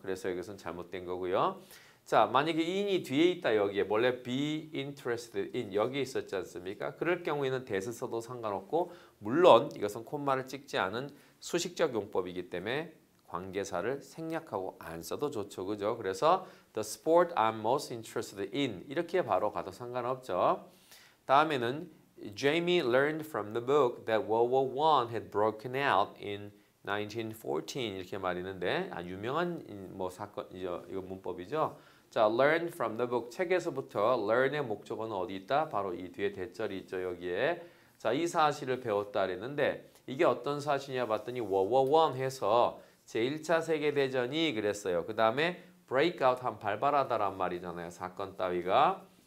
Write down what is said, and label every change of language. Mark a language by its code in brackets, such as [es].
[ko] 그래서 이것은 잘못된 거고요. 자, 만약에 in이 뒤에 있다 여기에 원래 [en] be interested in [ko] 여기에 있었지 않습니까? 그럴 경우에는 that을 써도 상관없고 물론 이것은 콤마를 찍지 않은 수식적 용법이기 때문에 관계사를 생략하고 안 써도 좋죠. 그죠? 그래서 [en] the sport I'm most interested in [ko] 이렇게 바로 가도 상관없죠. [en] 다음에는 Jamie learned from the book that World War I had broken out in 1914 [ko] 이렇게 말했는데 유명한 뭐 사건이죠. 이거 문법이죠. 자, [en] learn from the book [ko] 책에서부터 learn의 목적어는 어디 있다? 바로 이 뒤에 대절이 있죠. 여기에. 자, 이 사실을 배웠다 그랬는데 이게 어떤 사실이냐 봤더니 World War I 해서 제1차 세계대전이 그랬어요. 그 다음에 breakout 한 발발하다란 말이잖아요. 사건 따위가.